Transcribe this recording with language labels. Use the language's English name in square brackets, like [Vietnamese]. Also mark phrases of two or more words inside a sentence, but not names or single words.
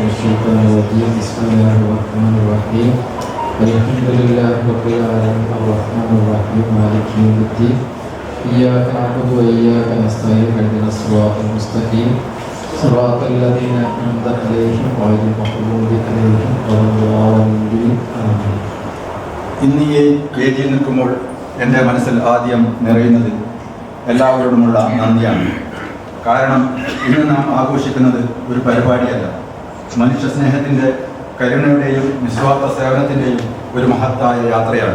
[Arabic] الشيطان الرجيم بسم الله الرحمن الرحيم الحمد لله رب العالمين الرحمن الرحيم مالك يوم الدين إياك نعبد وإياك نستعين اهدنا الصراط المستقيم صراط الذين أنعمت عليهم غير المغضوب عليهم ولا الضالين آمين. [Malayalam] ഇന്ന് ഈ വേദിയിൽ നിൽക്കുമ്പോൾ എൻ്റെ മനസ്സിൽ ആദ്യം നിറയുന്നത് എല്ലാവരോടുമുള്ള നന്ദിയാണ്. കാരണം ഇന്ന് നാം ആഘോഷിക്കുന്നത് ഒരു പരിപാടിയല്ല, മനുഷ്യ സ്നേഹത്തിൻ്റെ, കരുണയുടെയും നിസ്വാർത്ഥ സേവനത്തിൻ്റെയും ഒരു മഹത്തായ യാത്രയാണ്.